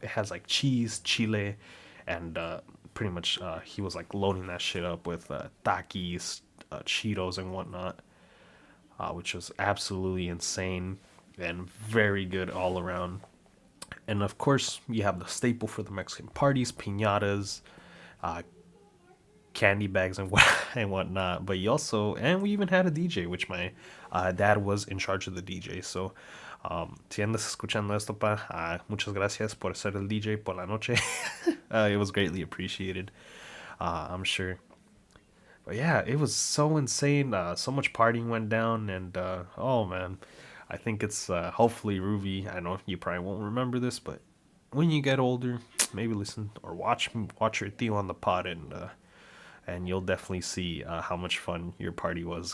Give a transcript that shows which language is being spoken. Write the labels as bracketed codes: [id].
[en] It has like cheese, chile, and pretty much he was like loading that shit up with Takis, Cheetos, and whatnot, which was absolutely insane and very good all around. And of course, you have the staple for the Mexican parties: piñatas, uh, candy bags, and and whatnot. But you also, and we even had a DJ, which my dad was in charge of the DJ. [es] So, si andas escuchando esto, pa, muchas gracias por ser el DJ por la noche. [en] It was greatly appreciated, I'm sure. But yeah, it was so insane. So much partying went down, and oh man, I think it's hopefully Ruby. I know you probably won't remember this, but when you get older, maybe listen or watch your Theo on the pod, and you'll definitely see how much fun your party was.